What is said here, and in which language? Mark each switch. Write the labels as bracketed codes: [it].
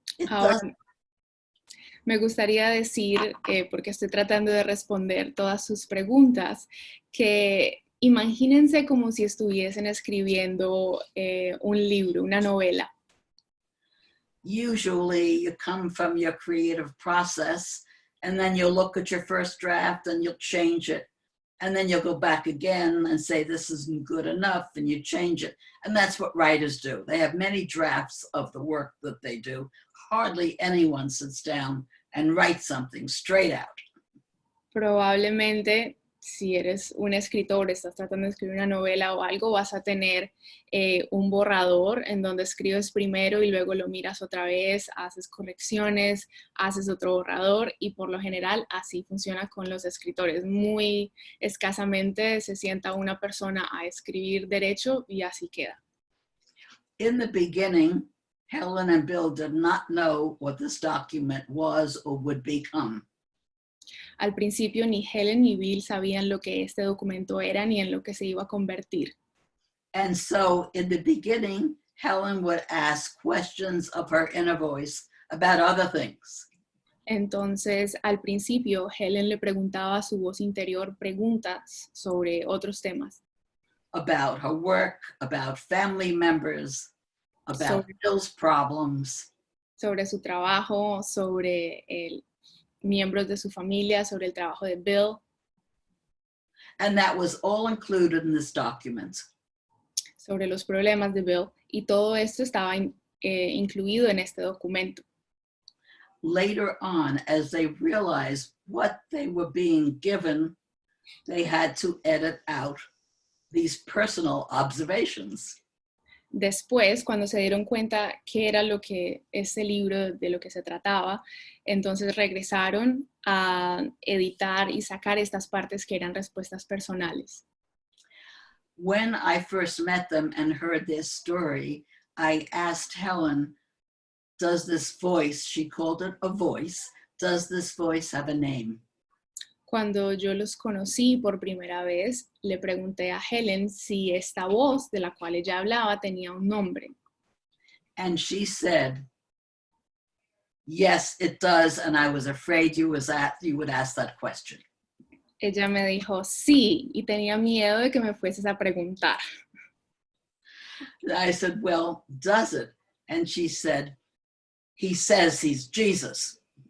[es] Ahora, me gustaría decir, porque estoy tratando de responder todas sus preguntas, que imagínense como si estuviesen escribiendo un libro, una novela. [en] Usually you come from your creative process and then you'll look at your first draft and you'll change it. And then you'll go back again and say, this isn't good enough, and you change it. And that's what writers do. They have many drafts of the work that they do. Hardly anyone sits down and writes something straight out. [es] Probablemente, si eres un escritor, estás tratando de escribir una novela o algo, vas a tener un borrador en donde escribes primero y luego lo miras otra vez, haces correcciones, haces otro borrador y por lo general así funciona con los escritores. Muy escasamente se sienta una persona a escribir derecho y así queda. [en] In the beginning, Helen and Bill did not know what this document was or would become. [es] Al principio ni Helen ni Bill sabían lo que este documento era ni en lo que se iba a convertir. [en] And so in the beginning, Helen would ask questions of her inner voice about other things. [es] Entonces, al principio, Helen le preguntaba a su voz interior preguntas sobre otros temas. [en] About her work, about family members, about Bill's problems. [es] Sobre su trabajo, sobre miembros de su familia, sobre el trabajo de Bill. [en] And that was all included in this document. [es] Sobre los problemas de Bill. Y todo esto estaba incluido en este documento. [en] Later on, as they realized what they were being given, they had to edit out these personal observations. [es] Después, cuando se dieron cuenta qué era lo que este libro, de lo que se trataba, entonces regresaron a editar y sacar estas partes que eran respuestas personales. [en] When I first met them and heard their story, I asked Helen, does this voice, she called it a voice, does this voice have a name? [es] Cuando yo los conocí por primera vez, le pregunté a Helen si esta voz de la cual ella hablaba tenía un nombre. [en] And she said, yes, it does, and I was afraid you would ask that question. [es] Ella me dijo, sí, y tenía miedo de que me fueses a preguntar. [en] I said, well, does it? And she said, he says he's Jesus.